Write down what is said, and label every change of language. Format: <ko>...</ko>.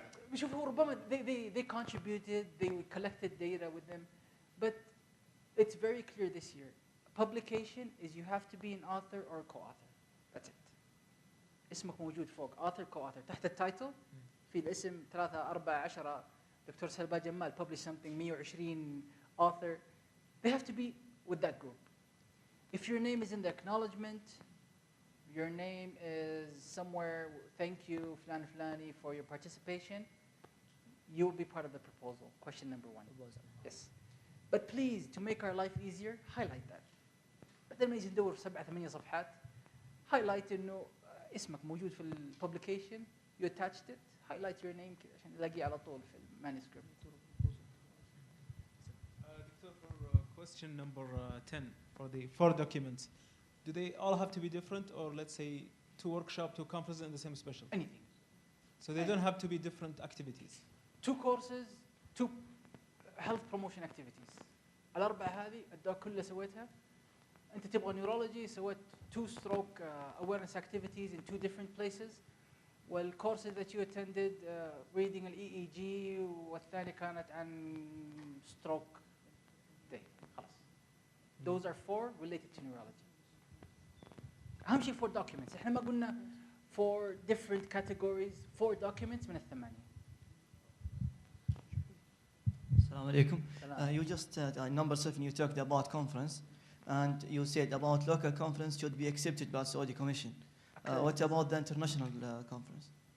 <ar>بيشوفوا ربما</ar> <en>they contributed, they collected data with them, but it's very clear this year. Publication is you have to be an author or a co-author. That's it.</en> <ar>اسمك موجود فوق author co-author. تحت التايتل في الاسم 3 4 10 دكتور سلبا جمال</ar> <en>publish something</en> <ar>120 author.</ar> <en>They have to be with that group. If your name is in the acknowledgement, your name is somewhere, thank you</en> <ar>فلان فلاني</ar> <en>for your participation, you will be part of the proposal. Question number 1. Yes. But please, to make our life easier, highlight that.</en> <ar>بدل ما يجي ندور 7-8 صفحات, highlight إنه اسمك موجود في الpublication,</ar> <en>you attached it, highlight your name</en> <ar>كده عشان نلاقيه على طول في manuscript.</ar> <en>For question number 10, for the 4 documents, do they all have to be different, or let's say 2 workshops, 2 conferences in the same specialty? Anything. So they don't have to be different activities. 2 courses, 2 health promotion activities.</en> <ar>الأربعة هذه الدواء كلها سويتها. أنت تبغى</ar> <en>neurology</en> <ar>سويت</ar> <en>2 stroke awareness activities in 2 different places. والcourses that you attended reading ال EEG</en> <ar>والثاني كانت عن</ar> <en>stroke day.</en> <ar>خلاص.</ar> <en>Those are 4 related to neurology.</en> <ar>أهم شيء 4 documents. إحنا ما قلنا</ar> <en>4 different categories,</en> <ar>4 documents من الثمانية. Assalamu alaikum.</ar> <en>You just, number 7, you talked about conference, and you said about local conference should be accepted by Saudi Commission. What about the international conference?</en>